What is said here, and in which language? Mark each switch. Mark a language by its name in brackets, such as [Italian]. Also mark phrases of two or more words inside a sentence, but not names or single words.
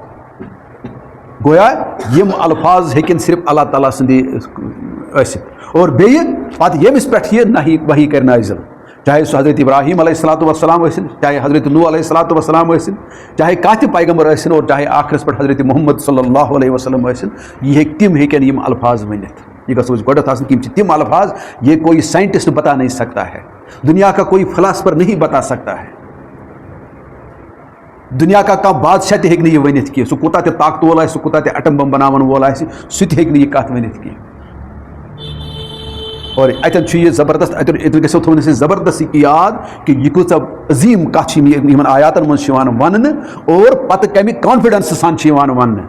[Kashmiri] گویا یِم الفاظ ہیٚکن صرف اللہ تعالیٰ سٕنٛدی ٲسِتھ اور بیٚیہِ پتہٕ ییٚمِس پٮ۪ٹھ یہِ وحی کرِ نٲزِل چاہے سُہ حضرت ابراہیم [Arabic] علیہ الصلاۃ والسلام [Kashmiri] ٲسِن چاہے حضرت نوح [Arabic] علیہ الصلاۃ والسلام [Kashmiri] ٲسِن چاہے کانٛہہ تہِ پیغمبر ٲسِن اور چاہے آخرس پٮ۪ٹھ حضرت محمد [Arabic] صلی اللہ علیہ وسلم [Kashmiri] ٲسِن تِم ہیٚکن یِم الفاظ ؤنِتھ. یہ گژھو أسۍ گۄڈنٮ۪تھ آسٕنۍ کہ یِم چھِ تِم الفاظ [Urdu] یہ کوئی سائنٹسٹ بتا نہیں سکتا ہے دنیا کا کوئی فلاسفر نہیں بتا سکتا ہے. دنیا کا [Kashmiri] کانٛہہ بادشاہ تہِ ہیٚکہِ نہٕ یہِ ؤنِتھ کینٛہہ سُہ کوٗتاہ تہِ طاقت وول آسہِ سُہ کوٗتاہ تہِ اٹم بم بناون وول آسہِ سُہ تہِ ہیٚکہِ نہٕ یہِ کتھ ؤنِتھ کینٛہہ. اور اتٮ۪ن چھُ یہِ زبردست اتٮ۪ن گژھو تھاوُن اَسہِ زبردست یہِ یاد کہ یہِ کۭژاہ عظیٖم کتھ چھِ یِمن آیاتن منٛز چھِ یِوان وننہٕ اور پتہٕ کمہِ کانفِڈنس سان چھِ یِوان وننہٕ.